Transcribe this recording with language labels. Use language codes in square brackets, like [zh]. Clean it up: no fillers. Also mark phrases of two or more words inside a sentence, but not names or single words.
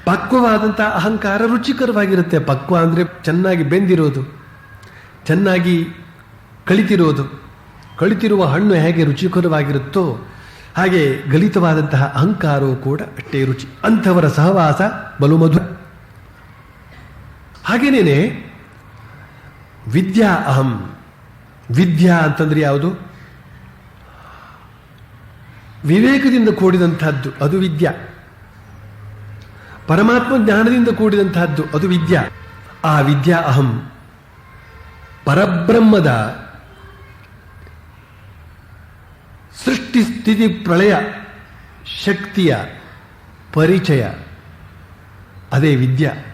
[kn] ಪಕ್ವವಾದಂತಹ ಅಹಂಕಾರ ರುಚಿಕರವಾಗಿರುತ್ತೆ. ಪಕ್ವ ಅಂದರೆ ಚೆನ್ನಾಗಿ ಬೆಂದಿರೋದು, ಚೆನ್ನಾಗಿ ಕಳಿತಿರುವ ಹಣ್ಣು ಹೇಗೆ ರುಚಿಕರವಾಗಿರುತ್ತೋ ಹಾಗೆ ಗಲಿತವಾದಂತಹ ಅಹಂಕಾರವು ಕೂಡ ಅಷ್ಟೇ ರುಚಿ. ಅಂಥವರ ಸಹವಾಸ ಬಲು ಮಧುರ. ಹಾಗೇನೇನೆ ವಿದ್ಯಾ ಅಹಂ. ವಿದ್ಯಾ ಅಂತಂದ್ರೆ ಯಾವುದು? ವಿವೇಕದಿಂದ ಕೂಡಿದಂತಹದ್ದು, ಅದು ವಿದ್ಯಾ. ಪರಮಾತ್ಮ ಜ್ಞಾನದಿಂದ ಕೂಡಿದಂತಹದ್ದು, ಅದು ವಿದ್ಯಾ. ಆ ವಿದ್ಯಾ ಅಹಂ ಪರಬ್ರಹ್ಮದ ಸೃಷ್ಟಿ ಸ್ಥಿತಿ ಪ್ರಳಯ ಶಕ್ತಿಯ ಪರಿಚಯ, ಅದೇ ವಿದ್ಯಾ.